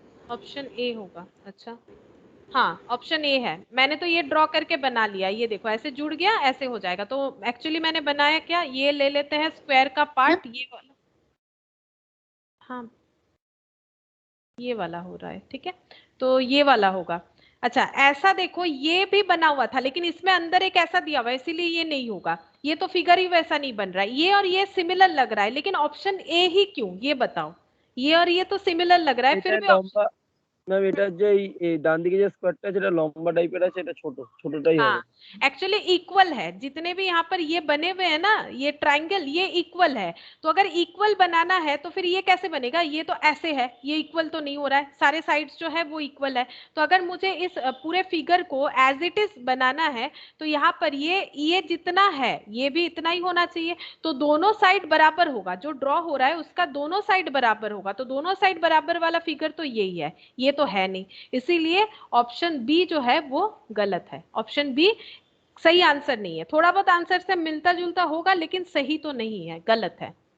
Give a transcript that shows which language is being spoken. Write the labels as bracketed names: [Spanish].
[Hindi] Option A होगा, अच्छा हाँ ऑप्शन ए है, मैंने तो ये ड्रॉ करके बना लिया, ये देखो ऐसे जुड़ गया, ऐसे हो जाएगा, तो एक्चुअली मैंने बनाया क्या, ये ले लेते हैं स्क्वायर का पार्ट, ये वाला, हाँ ये वाला हो रहा है, ठीक है, तो ये वाला होगा। अच्छा ऐसा देखो ये भी बना हुआ था, लेकिन इसमें अंदर एक ऐसा दिया हुआ है, इसीलिए ये नहीं होगा, ये तो फिगर ही वैसा नहीं बन रहा है, ये और ये सिमिलर लग रहा है, लेकिन ऑप्शन ए ही क्यों, ये बताओ, ये और ये तो सिमिलर लग रहा है, फिर भी [Bangla] লম্বা ম্যাম, এটা যে এই ডান দিকে যে স্কোয়ারটা যেটা লম্বা টাইপের আছে, এটা ছোটটাই হবে। [Hindi] हाँ एक्चुअली इक्वल है, जितने भी यहाँ पर ये बने हुए हैं ना, ये ट्राइंगल ये इक्वल है, तो अगर इक्वल बनाना है तो फिर ये कैसे बनेगा, ये तो ऐसे है, ये इक्वल तो नहीं हो रहा है, सारे साइड्स जो है वो इक्वल है, तो अगर मुझे इस पूरे फिगर को एज इट इज बनाना है तो यहाँ पर ये जितना है ये भी इतना ही होना चाहिए, तो दोनों साइड बराबर होगा, जो ड्रॉ हो रहा है उसका दोनों साइड बराबर होगा, तो दोनों साइड बराबर वाला फिगर तो यही है, ये तो है नहीं, इसीलिए ऑप्शन बी जो है वो गलत है, ऑप्शन बी सही आंसर नहीं है, थोड़ा बहुत आंसर से मिलता जुलता होगा लेकिन सही तो नहीं है, गलत है।